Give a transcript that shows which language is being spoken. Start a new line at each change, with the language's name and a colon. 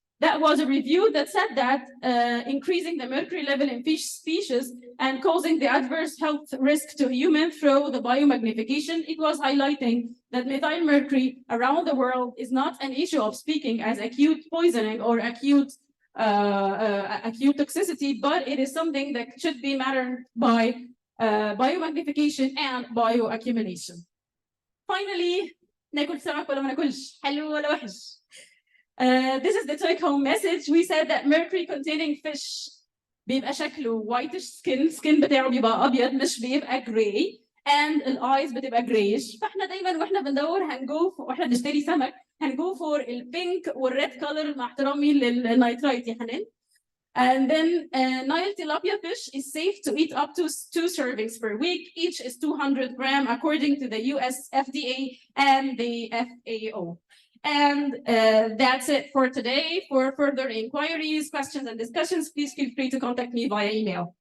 English: That was a review that said that increasing the mercury level in fish species and causing the adverse health risk to humans through the biomagnification, it was highlighting that methyl mercury around the world is not an issue of speaking as acute poisoning or acute toxicity, but it is something that should be managed by biomagnification and bioaccumulation.
Arabic: Finally, ناكل سمك ولا ما ناكلش، حلو ولا وحش.
English: This is the take-home message. We said that mercury-containing fish
Arabic: بيبقى شكله
English: whitish skin
Arabic: بتاعه بيبقى أبيض مش بيبقى
English: gray, and الeyes
Arabic: بتبقى
English: grayish.
Arabic: فاحنا دايما واحنا بندور واحنا بنشتري سمك هنجو
English: for
Arabic: البينك والريد color مع احترامي للنيترايت يا حنان.
English: And then Nile tilapia fish is safe to eat up to 2 servings per week. Each is 200 grams according to the US FDA and the FAO. And that's it for today. For further inquiries, questions, and discussions, please feel free to contact me via email.